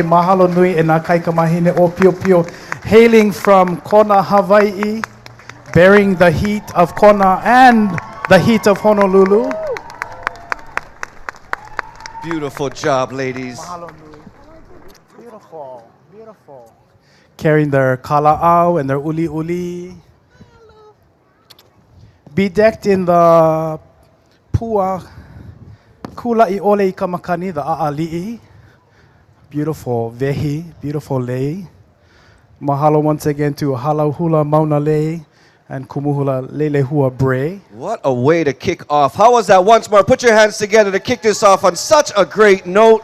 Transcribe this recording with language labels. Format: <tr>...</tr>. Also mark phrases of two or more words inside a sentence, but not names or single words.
<haw>Mahalo nui e nā kaikamahine o Pio Pio.</haw> <en>Hailing from Kona, Hawaii. Bearing the heat of Kona and the heat of Honolulu. Beautiful job, ladies.</en> <haw>Mahalo nui.</haw> <en>Beautiful, beautiful. Carrying their kala'au and their uli uli. Bedecked in the</en> <haw>pua kula I ole I kamakani,</haw> <en>the a'ali'i. Beautiful vehi, beautiful lei. Mahalo once again to Halauhula Mauna Lei and Kumuhula Lelehua Bre. What a way to kick off. How was that once more? Put your hands together to kick this off on such a great note.</en>